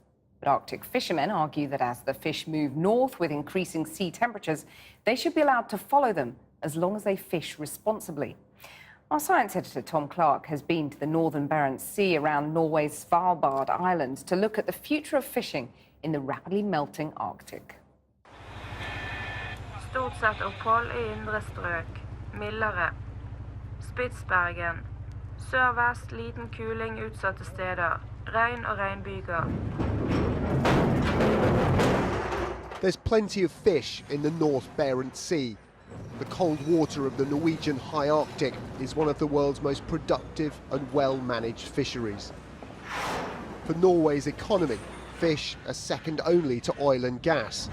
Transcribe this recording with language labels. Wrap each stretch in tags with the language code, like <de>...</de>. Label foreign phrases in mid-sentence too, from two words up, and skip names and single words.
<en>But Arctic fishermen argue that as the fish move north with increasing sea temperatures, they should be allowed to follow them as long as they fish responsibly. Our science editor, Tom Clark, has been to the northern Barents Sea around Norway's Svalbard Islands to look at the future of fishing in the rapidly melting Arctic.</en> <no>Stort sett opphold I indre strøk, mildere. Spitsbergen. Sørvest, liten kuling utsatte steder. Regn og regnbyger.</no> <en>There's plenty of fish in the North Barents Sea. The cold water of the Norwegian high Arctic is one of the world's most productive and well-managed fisheries. For Norway's economy, fish are second only to oil and gas.</en>